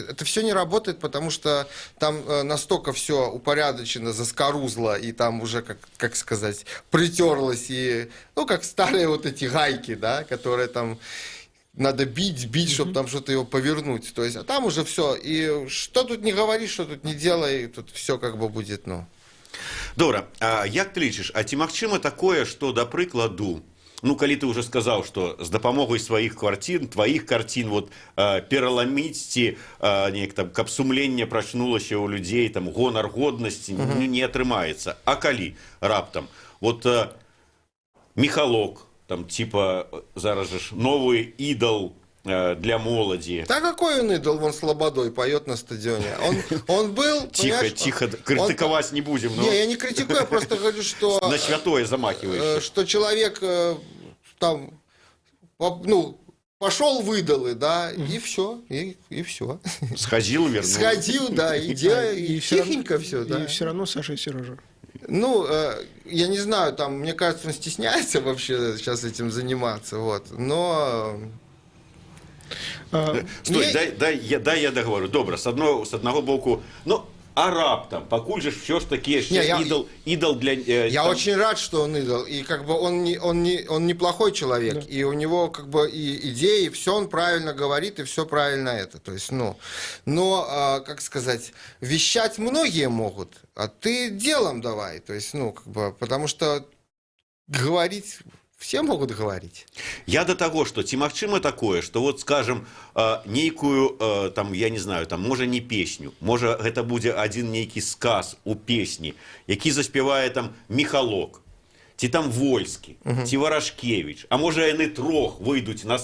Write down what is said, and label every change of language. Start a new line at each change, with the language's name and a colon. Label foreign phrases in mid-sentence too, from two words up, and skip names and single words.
Russian: Это все не работает, потому что там настолько все упорядочено, заскорузло, и там уже, как сказать, притерлось, и, ну, как старые вот эти гайки, да, которые там... Надо бить, чтобы там что-то его повернуть. То есть, а там уже все. И что тут не говори, что тут не делай, тут все как бы будет, ну.
Belarusian: Добра, а як ты лічыш, а ці магчыма такое, што, да прыкладу, ну, калі ты уже сказаў, што з дапамогай сваіх кварцін, тваіх карцін, вот, пераламіць ці неяк там, каб сумленне прачнулася ў людзей, там, гонар годнасці не атрымаецца. А калі раптам, вот, Михалок, там, типа, зараз же
Russian: новый идол для
Belarusian: молоди.
Russian: Да какой он идол, вон Слободой поет на стадионе. Он был... Тихо, критиковать не будем. Но... Не, я не критикую, я просто говорю, что... На святое замахиваешься. Что человек там, ну, пошел в идолы, да, и все, и все. Сходил, вернулся. Сходил, да, и тихенько все, да. И все равно Саша и Сережа. Ну, я не знаю, там, мне кажется, он стесняется вообще сейчас этим заниматься, вот, но... Стой, дай я договорю.
Belarusian: Добре, с одного боку, ну, а раптом, покуль же все ж таки идол для...
Russian: Я там... очень рад, что он идол, и как бы он неплохой человек, да. И у него как бы и идеи, и все он правильно говорит, и все правильно это, то есть, ну, но, как сказать, вещать многие могут, а ты делом давай, то есть, ну, как бы, потому что говорить... Все могут говорить. Я до того, что
Belarusian: ці магчыма такое,
Russian: что вот, скажем,
Belarusian: нейкую, там,
Russian: я не знаю,
Belarusian: там, можа не песню, можа гэта будзе один нейкі сказ у песні, які заспявае там Михалок, ці там Вольскі, ці Варашкевіч, а можа яны трох выйдуць на